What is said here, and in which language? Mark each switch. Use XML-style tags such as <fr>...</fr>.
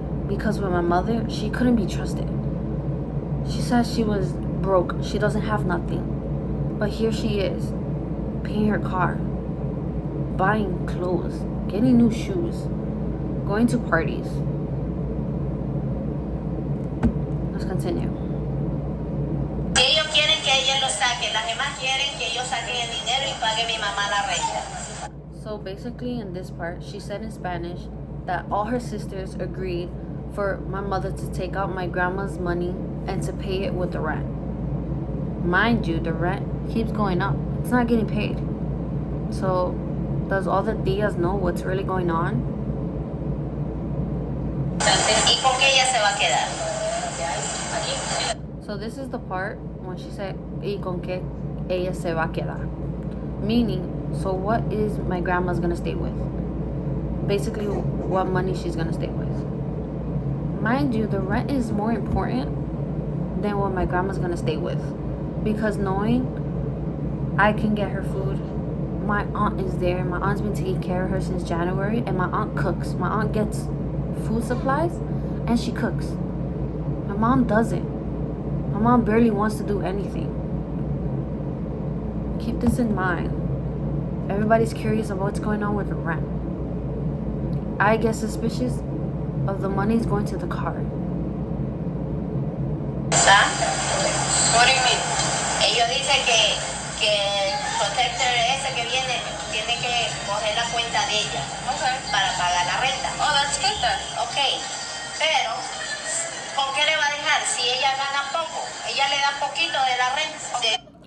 <en>Because with my mother, she couldn't be trusted. She said she was broke. She doesn't have nothing. But here she is, paying her car, buying clothes, getting new shoes, going to parties. Let's continue.</en> <es>Ellos quieren que ella lo saque. Las demás quieren que yo saque el dinero y pague mi mamá la renta.</es> <en>So basically in this part, she said in Spanish that all her sisters agreed for my mother to take out my grandma's money and to pay it with the rent. Mind you, the rent keeps going up. It's not getting paid. So does all the tias know what's really going on?</en> <es>¿Y con qué ella se va a quedar?</es> <en>So this is the part when she said,</en> <es>"Y con qué ella se va a quedar?"</es> <en>Meaning, so what is my grandma's gonna stay with? Basically, what money she's gonna stay with. Mind you, the rent is more important than what my grandma's gonna stay with. Because knowing I can get her food, my aunt is there. My aunt's been taking care of her since January, and my aunt cooks. My aunt gets food supplies, and she cooks. My mom doesn't. My mom barely wants to do anything. Keep this in mind. Everybody's curious about what's going on with the rent. I get suspicious of the money's going to the car.</en> <es>¿Está?</es> <en>What do you mean?</en> <es>Ellos dicen que el protector ese que viene tiene que coger la cuenta de ella</es> <en>Okay.</en> <es>para pagar la renta.</es> <en>Oh, that's good then.</en> <es>Ok, pero ¿con qué le va a dejar? Si ella gana poco, ella le da poquito de la renta.</es>